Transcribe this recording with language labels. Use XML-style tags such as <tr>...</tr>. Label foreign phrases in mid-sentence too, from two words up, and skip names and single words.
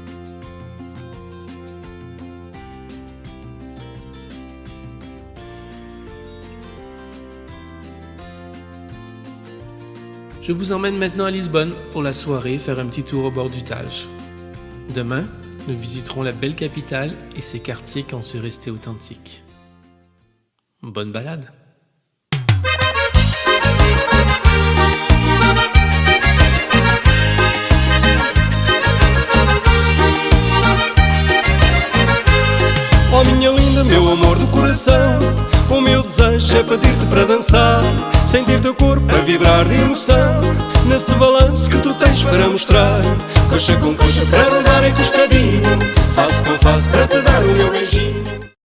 <fr>Je vous emmène maintenant à Lisbonne pour la soirée faire un petit tour au bord du Tage. Demain, nous visiterons la belle capitale et ses quartiers qui ont su rester authentiques. Bonne balade!</fr> <pt>Oh minha linda, meu amor do coração, o meu desejo é pedir-te para dançar, sentir teu corpo a vibrar de emoção, nesse balanço que tu tens para mostrar, coxa com coxa para rodar encostadinho, face com face para te dar o meu beijinho.</pt>